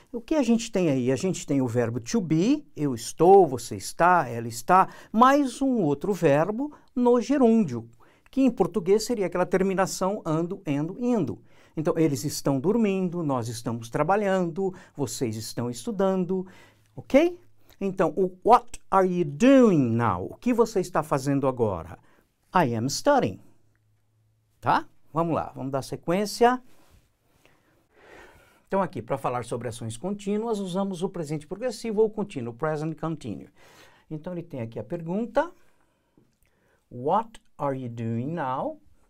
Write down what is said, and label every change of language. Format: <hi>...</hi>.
<pt>O que a gente tem aí? A gente tem o verbo to be, eu estou, você está, ela está, mais um outro verbo no gerúndio, que em português seria aquela terminação ando, endo, indo. Então, eles estão dormindo, nós estamos trabalhando, vocês estão estudando, ok?</pt> <en>Então, o what are you doing now?</en> <pt>O que você está fazendo agora?</pt> <en>I am studying.</en> <pt>Tá? Vamos lá, vamos dar sequência. Então, aqui, para falar sobre ações contínuas, usamos o presente progressivo ou contínuo, present continuous. Então, ele tem aqui a pergunta.</pt> <en>What are you doing now?</en>